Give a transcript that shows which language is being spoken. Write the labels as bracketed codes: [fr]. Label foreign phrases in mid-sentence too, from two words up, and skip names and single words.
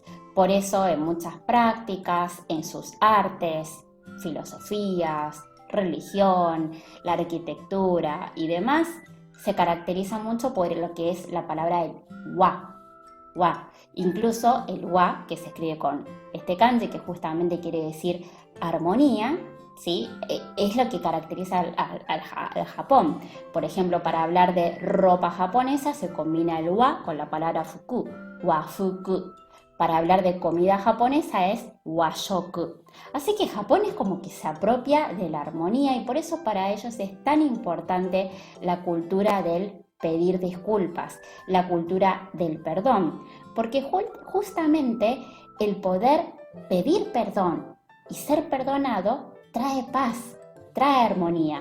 [es] Por eso en muchas prácticas, en sus artes, filosofías, religión, la arquitectura y demás, se caracteriza mucho por lo que es la palabra wa. Wa. Incluso el wa, que se escribe con este kanji, que justamente quiere decir armonía, ¿sí? Es lo que caracteriza al Japón. Por ejemplo, para hablar de ropa japonesa se combina el wa con la palabra fuku, [ja] 和服. [es] Para hablar de comida japonesa es washoku. Así que Japón es como que se apropia de la armonía y por eso para ellos es tan importante la cultura del pedir disculpas, la cultura del perdón, porque justamente el poder pedir perdón y ser perdonado trae paz, trae armonía.